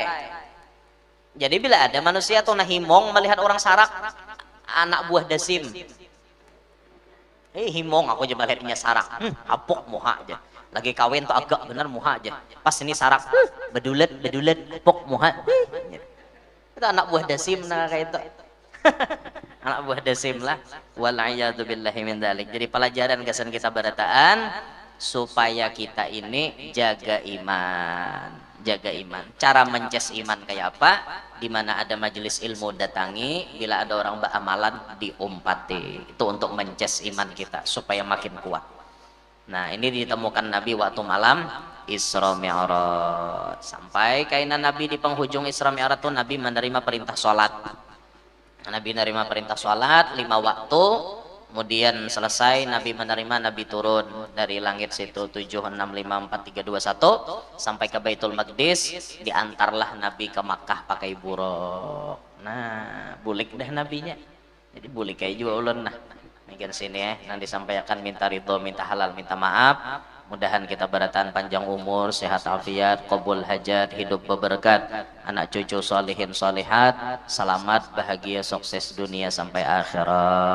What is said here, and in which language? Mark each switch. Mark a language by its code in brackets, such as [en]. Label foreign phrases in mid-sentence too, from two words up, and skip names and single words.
[bjn] Jadi bila ada manusia tuh nahimong melihat orang sarak anak buah dasim. Himong aku aja melihatnya sarak. Apok muha aja. Lagi kawin tuh agak bener muha aja. Pas ini sarak bedulet pok muha. Itu anak buah dasim nah kayak itu. Anak buah dasim lah. [ar] والعياذ بالله من ذلك. [bjn] Jadi pelajaran kesan kita berataan supaya kita ini jaga iman. Jaga iman. Cara mences iman kayak apa? Di mana ada majelis ilmu datangi, bila ada orang beramalan diumpati. Itu untuk mences iman kita supaya makin kuat. Nah ini ditemukan Nabi waktu malam Isra Mi'raj. Sampai kainan Nabi di penghujung Isra Mi'raj itu Nabi menerima perintah sholat. Nabi menerima perintah sholat 5 waktu. Kemudian selesai Nabi menerima, Nabi turun dari langit situ 7, 6, 5, 4, 3, 2, 1 sampai ke Baitul Maqdis. Diantarlah Nabi ke Makkah pakai buruk. Nah bulik dah Nabinya. Jadi bulik kayak juga ulun nah. Mungkin sini ya, nanti sampaikan minta ridho, minta halal, minta maaf. Mudahan kita beratan panjang umur, sehat afiat, qabul hajat, hidup berberkat, anak cucu solihin solihat, selamat, bahagia, sukses dunia sampai akhirat.